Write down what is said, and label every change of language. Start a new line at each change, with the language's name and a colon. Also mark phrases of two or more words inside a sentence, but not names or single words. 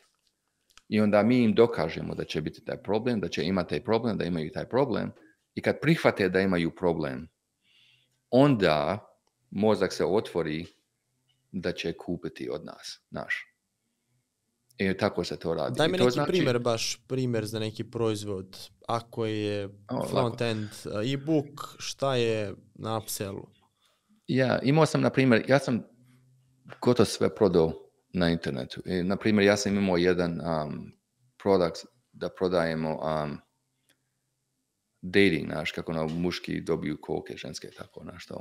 Croatian: I onda mi im dokažemo da će biti taj problem, da će imati taj problem, da imaju taj problem. I kad prihvate da imaju problem, onda mozak se otvori da će kupiti od nas, naš. I tako se to radi. Daj mi neki primjer za neki proizvod. Ako je
English: front-end e-book,
Croatian: šta je na upsellu? Ja, imao sam, na primjer, ja sam gotovo sve prodao na internetu. I, na primjer, ja sam imao jedan produkt da prodajemo dating, znaš, kako muški dobiju koke, ženske, tako, znaš, to.